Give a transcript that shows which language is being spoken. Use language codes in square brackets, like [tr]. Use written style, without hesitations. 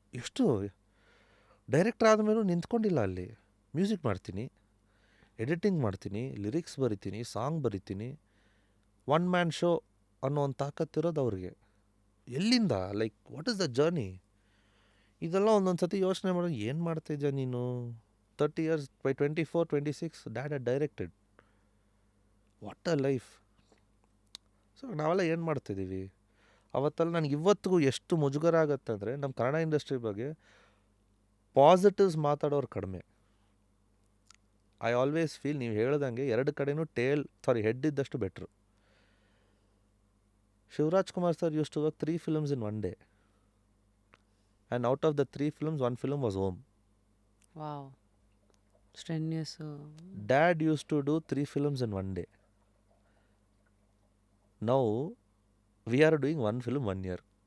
[kn] ಎಷ್ಟು ಡೈರೆಕ್ಟರ್ ಆದಮೇಲೂ ನಿಂತ್ಕೊಂಡಿಲ್ಲ ಅಲ್ಲಿ. ಮ್ಯೂಸಿಕ್ ಮಾಡ್ತೀನಿ, ಎಡಿಟಿಂಗ್ ಮಾಡ್ತೀನಿ, ಲಿರಿಕ್ಸ್ ಬರಿತೀನಿ, ಸಾಂಗ್ ಬರಿತೀನಿ. ಒನ್ ಮ್ಯಾನ್ ಶೋ ಅನ್ನೋ ಒಂದು ತಾಕತ್ತಿರೋದು ಅವ್ರಿಗೆ. ಎಲ್ಲಿಂದ? [en] Like what is the journey? [kn] ಇದೆಲ್ಲ ಒಂದೊಂದು ಸತಿ ಯೋಚನೆ ಮಾಡೋದು, ಏನು ಮಾಡ್ತಾಯಿದ್ಯಾ ನೀನು? [en] 30 years, by 24, 26, dad had directed. What a life. [kn] So ನಾವೆಲ್ಲ ಏನು ಮಾಡ್ತಿದ್ದೀವಿ? ಅವತ್ತೆಲ್ಲ ನನಗೆ ಇವತ್ತಿಗೂ ಎಷ್ಟು ಮುಜುಗರ ಆಗುತ್ತೆ ಅಂದರೆ, ನಮ್ಮ ಕನ್ನಡ ಇಂಡಸ್ಟ್ರಿ ಬಗ್ಗೆ ಪಾಸಿಟಿವ್ಸ್ ಮಾತಾಡೋರು ಕಡಿಮೆ. [en] I always feel, [kn] ನೀವು ಹೇಳ್ದಂಗೆ ಎರಡು ಕಡೆನೂ ಹೆಡ್ ಇದ್ದಷ್ಟು better. [en] Shivaraj Kumar sir use to work 3 films in one day. And out of the 3 films, 1 film was Om. Wow, strenuous. Dad used to do 3 films in one day. Now, we are doing 1 film 1 year.